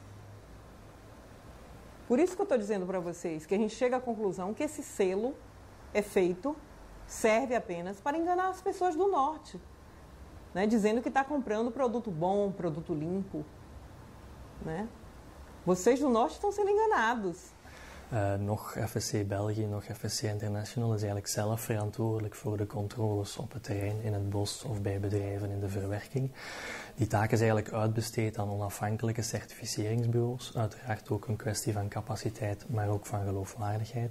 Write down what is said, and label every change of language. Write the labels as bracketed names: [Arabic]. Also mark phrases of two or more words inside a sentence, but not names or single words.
[Portuguese] Por isso que eu estou dizendo para vocês que a gente chega à conclusão que esse selo é feito, serve apenas para enganar as pessoas do norte, né? Dizendo que está comprando produto bom, produto limpo. Né? Vocês do norte estão sendo enganados. [Dutch] Nog FSC België, nog FSC International is eigenlijk zelf verantwoordelijk voor de controles op het terrein, in het bos of bij bedrijven in de verwerking. Die taak is eigenlijk uitbesteed aan onafhankelijke certificeringsbureaus. Uiteraard ook een kwestie van capaciteit, maar ook van geloofwaardigheid.